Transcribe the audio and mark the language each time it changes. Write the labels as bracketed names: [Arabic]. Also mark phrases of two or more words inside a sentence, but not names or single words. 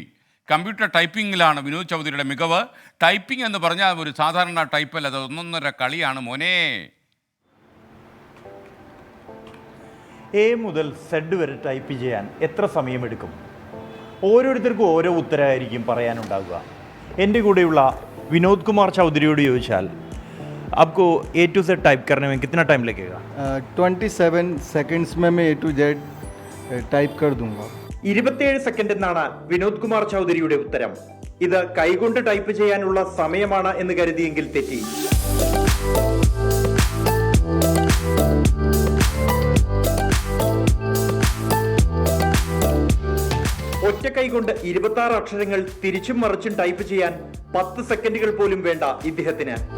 [Malayalam] കമ്പ്യൂട്ടർ ടൈപ്പിങ്ങിലാണ് വിനോദ് ചൗധരിയുടെ മികവ്. ടൈപ്പിംഗ് എന്ന് പറഞ്ഞാൽ ഒരു സാധാരണ ടൈപ്പല്ല, അത് ഒന്നൊന്നര കളിയാണ് മോനെ. എ മുതൽ സെഡ് വരെ ടൈപ്പ് ചെയ്യാൻ എത്ര സമയമെടുക്കും? ഓരോരുത്തർക്കും ഓരോ ഉത്തരമായിരിക്കും പറയാനുണ്ടാവുക. എൻ്റെ കൂടെയുള്ള [Hindi] विनोद कुमार चौधरी ചോദിച്ചാൽ आपको [English] A to Z [Hindi] टाइप करने में कितना टाइम लगेगा? 27 सेकंड्स में मैं [English] A to Z [Hindi] टाइप कर दूंगा. [Malayalam] 27 സെക്കൻഡ് എന്നാണ് വിനോദ് കുമാർ ചൗധരിയുടെ ഉത്തരം. ഇത് കൈകൊണ്ട് ടൈപ്പ് ചെയ്യാനുള്ള സമയമാണ് എന്ന് കരുതിയെങ്കിൽ തെറ്റി. ഒറ്റ കൈകൊണ്ട് 26 അക്ഷരങ്ങൾ തിരിച്ചും മറിച്ചും ടൈപ്പ് ചെയ്യാൻ 10 സെക്കൻഡുകൾ പോലും വേണ്ട ഇദ്ദേഹത്തിന്.